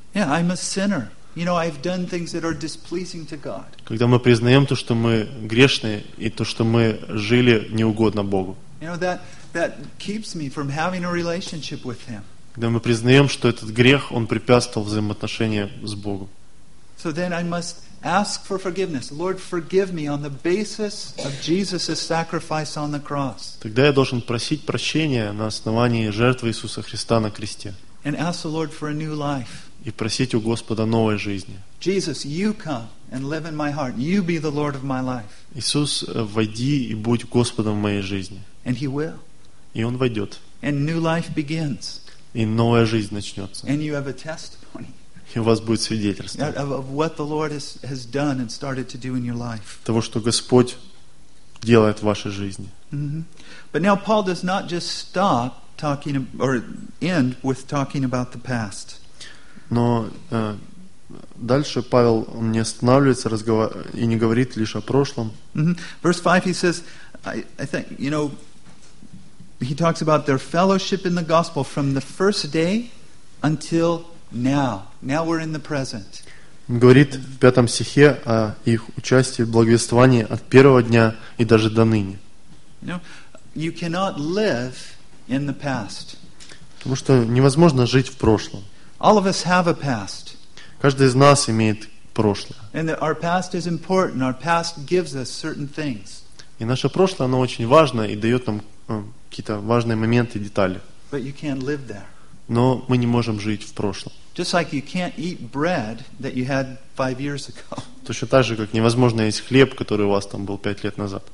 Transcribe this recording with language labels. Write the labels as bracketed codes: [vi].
[en] Yeah, I'm a sinner. You know, I've done things that are displeasing to God. [ru] Когда мы признаем то, что мы грешные и то, что мы жили неугодно Богу. [en] You know, that keeps me from having a relationship with Him. [ru] Когда мы признаем, что этот грех, он препятствовал взаимоотношения с Богом. [en] So then I must ask for forgiveness. Lord, forgive me on the basis of Jesus' sacrifice on the cross. [ru] Тогда я должен просить прощения на основании жертвы Иисуса Христа на кресте. [en] And ask the Lord for a new life. [ru] И просить у Господа новой жизни. [en] Jesus, you come and live in my heart. You be the Lord of my life. [ru] Иисус, войди и будь Господом в моей жизни. [en] And he will. [ru] И он войдет. [en] And new life begins. [ru] И новая жизнь начнется. [en] And you have a testimony. [ru] И у вас будет свидетельство. [en] Of what the Lord has done and started to do in your life. [ru] Того, что Господь делает в вашей жизни. Mm-hmm. [en] But now Paul does not just stop talking or end with talking about the past. [ru] Но дальше Павел он не останавливается и не говорит лишь о прошлом. Mm-hmm. [en] Verse 5, he says, I think, you know, he talks about their fellowship in the gospel from the first day until now. Now we're in the present. [ru] Он говорит в 5 стихе о их участии в благовествовании от первого дня и даже до ныне. [en] You know, you cannot live in the past. [ru] Потому что невозможно жить в прошлом. [en] All of us have a past. [ru] Каждый из нас имеет прошлое. [en] And our past is important. Our past gives us certain things. [ru] И наше прошлое, оно очень важно и дает нам какие-то важные моменты, детали. [en] But you can't live there. [ru] Но мы не можем жить в прошлом. [en] Just like you can't eat bread that you had 5 years ago. [ru] Точно так же, как невозможно есть хлеб, который у вас там был 5 лет назад.